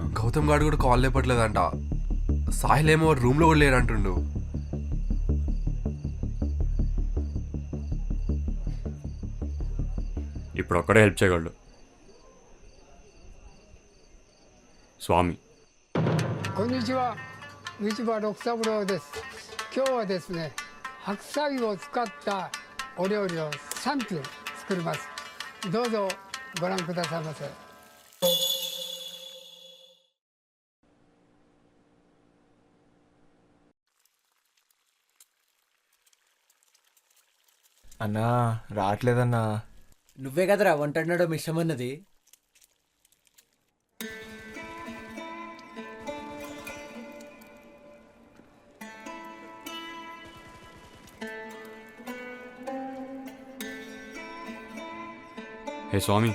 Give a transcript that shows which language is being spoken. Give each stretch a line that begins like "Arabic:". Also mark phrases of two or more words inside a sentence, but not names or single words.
Telugu: గౌతమ్ గారు కూడా కాల్ లేపట్లేదంట. సాహిల్ ఏమో రూమ్లో కూడా లేరంటుండు. ఇప్పుడు ఒక్కడే హెల్ప్ చేయగలడు, స్వామి.
Japanese: こんにちは、市場六三郎です。今日はですね、白菜を使ったお料理を3品作ります。どうぞご覧くださいませ。
Telugu: అన్నా రావట్లేదన్నా. నువ్వే కదరా వంటన్నాడో మిషమన్నది. హే స్వామి.